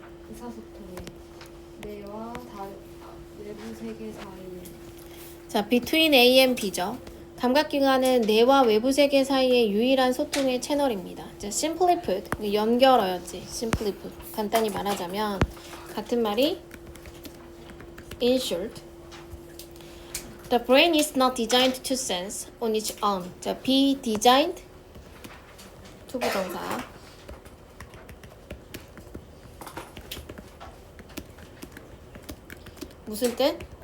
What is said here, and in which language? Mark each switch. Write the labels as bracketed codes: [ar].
[ko] 의사소통의 뇌와 외부 세계 사이에. [en] 자, between A and B죠. [ko] 감각기관은 뇌와 외부 세계 사이의 유일한 소통의 채널입니다. 자, [en] simply put, [ko] 연결어였지. [en] simply put. [ko] 간단히 말하자면 같은 말이 [en] in short. The brain is not designed to sense on its own. [ko] 자, [en] be designed [ko] 투부정사. 무슨 뜻?